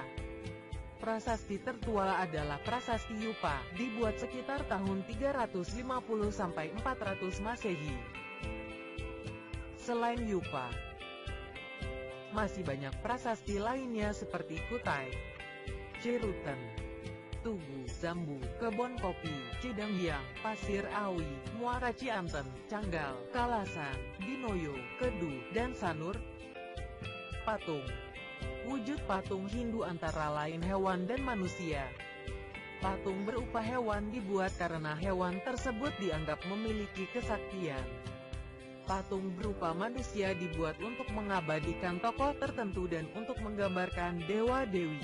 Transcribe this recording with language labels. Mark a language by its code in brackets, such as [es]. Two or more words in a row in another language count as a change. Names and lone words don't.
[id] Prasasti tertua adalah Prasasti Yupa, dibuat sekitar tahun 350-400 Masehi. Selain Yupa, masih banyak prasasti lainnya seperti Kutai, Cirutan, Tugu, Zambu, Kebon Kopi, Cidangbiang, Pasir Awi, Muara Cianten, Canggal, Kalasan, Dinoyo, Kedu, dan Sanur. Patung. Wujud patung Hindu antara lain hewan dan manusia. Patung berupa hewan dibuat karena hewan tersebut dianggap memiliki kesaktian. Patung berupa manusia dibuat untuk mengabadikan tokoh tertentu dan untuk menggambarkan dewa-dewi.